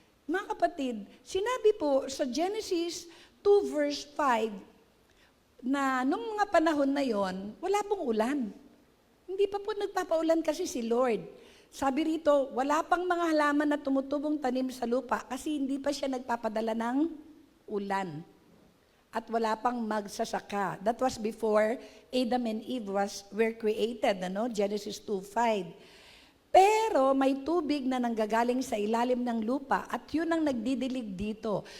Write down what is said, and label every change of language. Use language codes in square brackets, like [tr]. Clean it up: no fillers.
[tl] Mga kapatid, sinabi po sa Genesis 2 verse 5 na nung mga panahon na yon, wala pong ulan. Hindi pa po nagpapaulan kasi si Lord. Sabi rito, wala pang mga halaman na tumutubong tanim sa lupa kasi hindi pa siya nagpapadala ng ulan. At wala pang magsasaka. [en] That was before Adam and Eve were created, Genesis 2:5. [tl] Pero may tubig na nanggagaling sa ilalim ng lupa at yun ang nagdidilig dito.